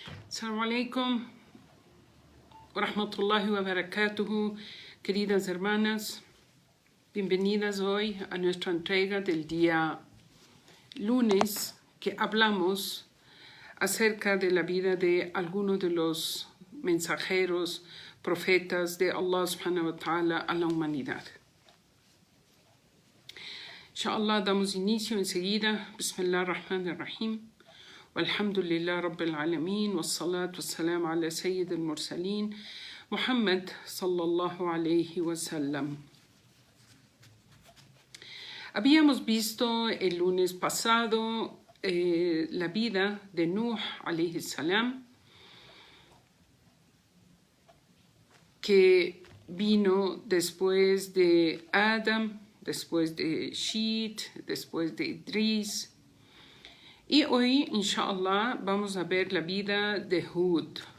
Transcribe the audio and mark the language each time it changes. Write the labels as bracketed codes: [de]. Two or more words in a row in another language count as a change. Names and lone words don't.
[ar] السلام عليكم ورحمة الله وبركاته, [es] queridas hermanas. Bienvenidas hoy a nuestra entrega del día lunes, que hablamos acerca de la vida de algunos de los mensajeros, profetas de Allah [ar] سبحانه وتعالى [es] a la humanidad. Inshallah, damos inicio enseguida. [ar] بسم الله الرحمن الرحيم. والحمد لله رب العالمين. والصلاة والسلام على سيد المرسلين. محمد صلى الله عليه وسلم. [es] Habíamos visto el lunes pasado la vida de Nuh [ar] عليه السلام, [es] que vino después de Adam, después de Shit, después de Idris. Y hoy, inshallah, vamos a ver la vida de Hud.